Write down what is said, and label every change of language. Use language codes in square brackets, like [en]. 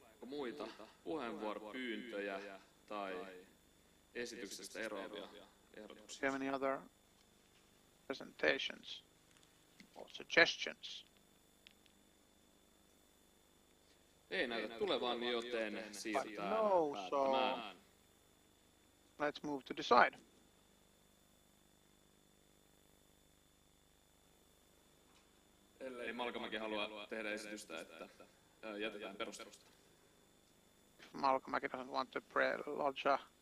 [fi] muita puheenvuoropyyntöjä tai esityksestä eroavia ehdotuksia? [en] Do you have any other presentations or suggestions? [fi] Ei näytä tulevan, joten siirrytään [en] No, so [fi] päättämään. [en] let's move to decide. [fi] Ellei Malkamäki halua tehdä esitystä, että jätetään perustelusta. [en] Malcolm doesn't want to lodge a